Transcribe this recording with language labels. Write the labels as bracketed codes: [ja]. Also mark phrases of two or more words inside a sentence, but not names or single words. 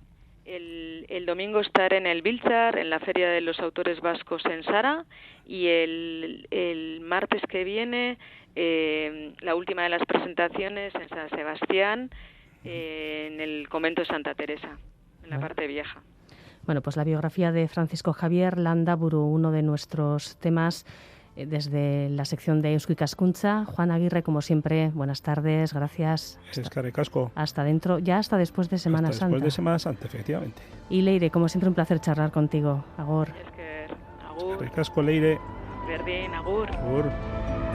[es] El domingo estaré en el Biltzar, en la Feria de los Autores Vascos en Sara, y el martes que viene la última de las presentaciones en San Sebastián, en el convento de Santa Teresa, en la parte vieja. Bueno, pues la biografía de Francisco Javier Landaburu, uno de nuestros temas desde la sección de Eusko Ikaskuntza. Juan Aguirre, como siempre, buenas tardes, gracias. [eu] Eskerrik asko. [es] Hasta dentro, ya hasta después de Semana Santa. Después de Semana Santa, efectivamente. Y Leire, como siempre, un placer charlar contigo. [eu] Agur. Agur. Eskerrik asko, Leire. Berdin, agur. Agur.